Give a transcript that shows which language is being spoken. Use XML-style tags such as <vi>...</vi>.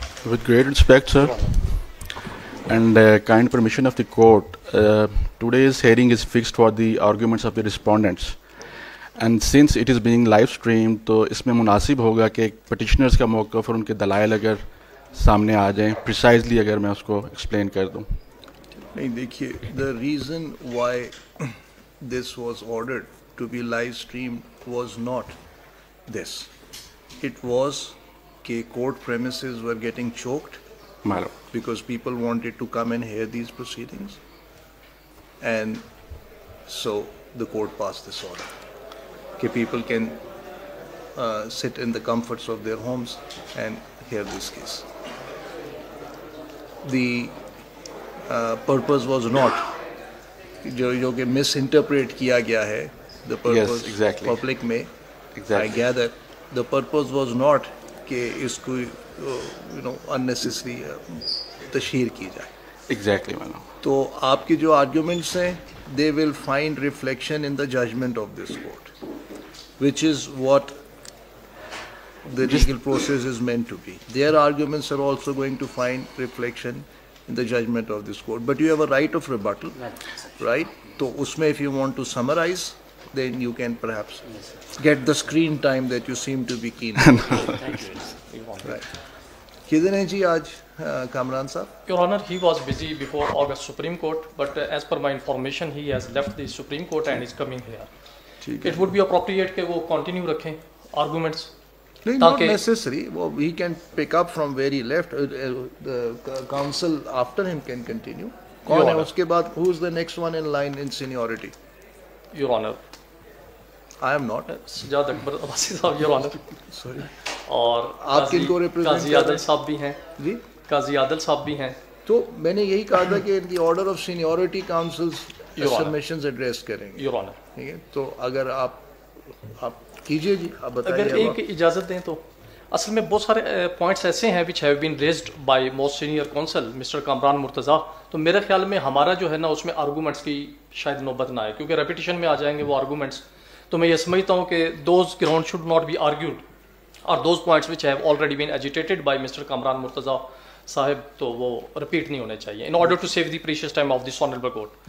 <en>With great respect, sir, and kind permission of the court, today's hearing is fixed for the arguments of the respondents. And since it is being live streamed,</en> <ur>تو اس میں مناسب ہوگا کہ petitioners کا موقف اور ان کے دلائل اگر سامنے آ جائیں پریسائزلی اگر میں اس کو ایکسپلین کر دوں. نہیں دیکھیے,</ur> <en>the reason why this was ordered to be live streamed was not this. It was کہ court premises were getting choked because people wanted to come and hear these proceedings, and so the court passed this order کہ people can sit in the comforts of their homes and hear this case. The purpose was not</en> <ur>جو کہ مس interpret کیا گیا ہے,</ur> <en>the purpose public میں I gather the purpose was not</en> <ur>کہ اس کو unnecessary تشہیر کی جائے.</ur> <en>Exactly, man.</en> <ur>تو آپ کے جو arguments ہیں</ur> <en>they will find reflection in the judgment of this court, which is what the legal process is meant to be. Their arguments are also going to find reflection in the judgment of this court. But you have a right of rebuttal, right? So</en> <ur>usme</ur> <en>if you want to summarize, then you can perhaps get the screen time that you seem to be keen on.</en> <ur>Right. Kidhar hain ji aaj Kamran sahab?</ur> <en>Your Honor, he was busy before August Supreme Court, but as per my information, he has left the Supreme Court and is coming here. It would be appropriate</en> <ur>کہ وہ</ur> <en>continue رکھیں arguments. Not necessary. Well, he can pick up from where he left. The counsel after him can continue.</en> <ur>کون ہے اس کے بعد?</ur> <en>Who is the next one in line in seniority? Your Honor, I am not.</en> <ur>Sajjad اکبر عباسی صاحب,</ur> <en>Your Honor. Sorry.</en> <ur>اور آپ کن کو represent قاضی عادل صاحب بھی ہیں. جی, قاضی عادل صاحب بھی ہیں. تو میں نے یہی کہا تھا کہ ان کی order of seniority councils submissions address کریں گے.</ur> <en>Your Honor.</en> <ur>ٹھیک ہے, تو اگر آپ کیجیے جی, آپ بتائیے. اگر ایک اجازت دیں تو اصل میں بہت سارے پوائنٹس ایسے ہیں</ur> <en>which have been raised by most senior counsel Mr.</en> <ur>Kamran Murtaza, تو میرے خیال میں ہمارا جو ہے نا اس میں آرگومنٹس کی شاید نوبت نہ آئے, کیونکہ ریپیٹیشن میں آ جائیں گے وہ آرگومنٹس. تو میں یہ سمجھتا ہوں کہ</ur> <en>those grounds should not be argued, or those points which have already been agitated by Mr.</en> <ur>Kamran Murtaza صاحب, تو وہ ریپیٹ نہیں ہونے چاہیے</ur> <en>in order to save the precious time of this honorable court.</en>